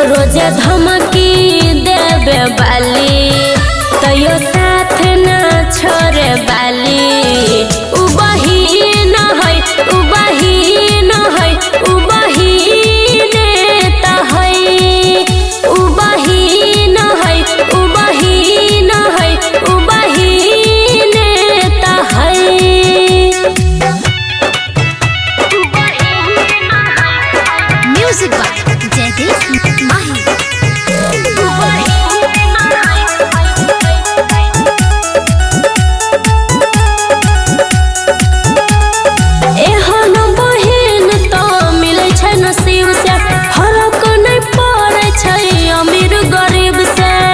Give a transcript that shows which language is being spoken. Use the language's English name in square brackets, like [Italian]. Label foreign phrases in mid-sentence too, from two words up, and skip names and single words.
[Maithili] रोज धमकी देवे बाली तो यो साथ न छोड़े बाली उ बहिन है उ बहिन है उ बहिन त है उ बहिन है उ बहिन है उ बहिन त है [English] Music by Jaideep Mahi. [Maithili] एहन बहिन तो मिलै छै नसीब से फरक नहीं पड़ै छै अमीर गरीब से